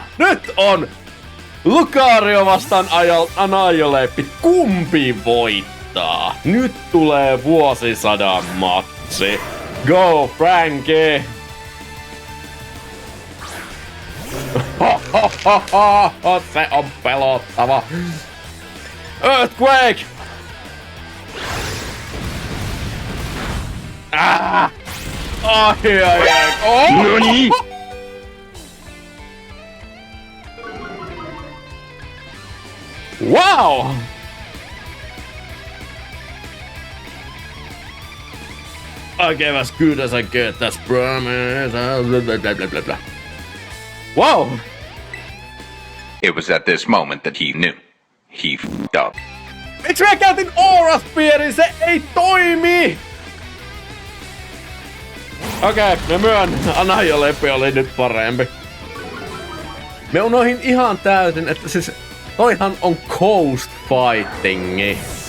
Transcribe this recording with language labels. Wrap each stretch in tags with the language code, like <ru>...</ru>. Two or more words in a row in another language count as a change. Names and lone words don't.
<fi>Nyt on Lucario vastaan Annihilate. Kumpi voittaa? Nyt tulee vuosisadan matsi. Go, Frankie! Se on pelottava.</fi> <en>Earthquake! Ah! Ai. Oh! Noni? Wow! I gave as good as I get, that's promise. Blah, blah, blah, blah. Wow! It was at this moment that he knew. He f***ed up.</en> <fi>Miksi mä käytin Aura Spearin? Se ei toimi! Okei, mä myönnän. Annihilate oli nyt parempi. Me unohin ihan täysin, että siis toihan on Coast Fightingi.</fi>